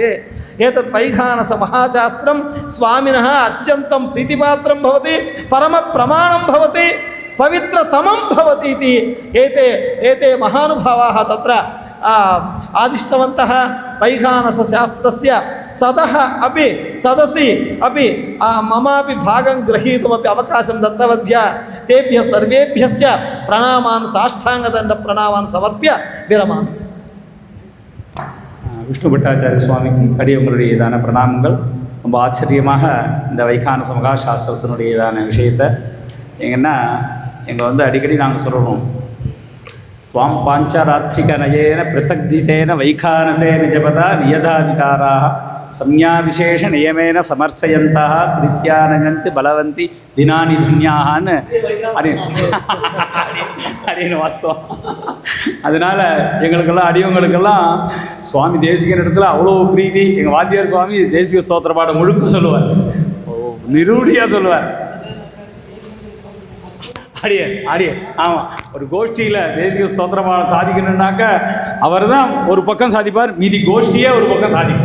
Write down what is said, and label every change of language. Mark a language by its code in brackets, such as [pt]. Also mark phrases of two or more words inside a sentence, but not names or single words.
[sa] एतत् वैखानस महाशास्त्रं स्वामिनः अत्यन्तं प्रीतिपात्रं भवति परमप्रमाणं भवति पवित्रतमं भवति इति एते महानुभावाः तत्र आदिष्टवन्तः। वैखानसशास्त्रस्य सदसि अपि ममापि भागं ग्रहीतुमपि अवकाशं दत्तवद्भ्यः तेभ्यः सर्वेभ्यश्च प्रणामान् साष्टाङ्गदण्डप्रणामान् समर्प्य विरमामि। [ta] விஷ்ணு பட்டாச்சாரிய சுவாமிக்கு உங்களுடையதான பிரணாமங்கள். ரொம்ப ஆச்சரியமாக இந்த வைகானச மகாசாஸ்திரத்தினுடையதான விஷயத்தை எங்கன்னா எங்கள் அடிக்கடி நாங்கள் சொல்லணும் [sa] त्वां पाञ्चरात्रिकनयेन पृथग्जितेन वैखानसेन जपदा नियताधिकाराः संज्ञाविशेषनियमेन समर्थयन्तः प्रीत्यानयन्ति बलवन्ति दिनानि धन्याहाன்னு [ta] அப்படின்னு வாஸ்தவம். அதனால் எங்களுக்கெல்லாம் அடியவங்களுக்கெல்லாம் சுவாமி தேசிகன் இடத்துல அவ்வளோ பிரீதி. எங்கள் வாத்தியார் சுவாமி தேசிக ஸ்தோத்திர பாடம் முழுக்க சொல்லுவார், நிரூடியாக சொல்லுவார். ஆடிய ஆமாம், ஒரு கோஷ்டியில் தேசிக ஸ்தோத்திர பாடம் சாதிக்கணுன்னாக்க அவர் தான் ஒரு பக்கம் சாதிப்பார், மீதி கோஷ்டியே ஒரு பக்கம் சாதிப்பார்.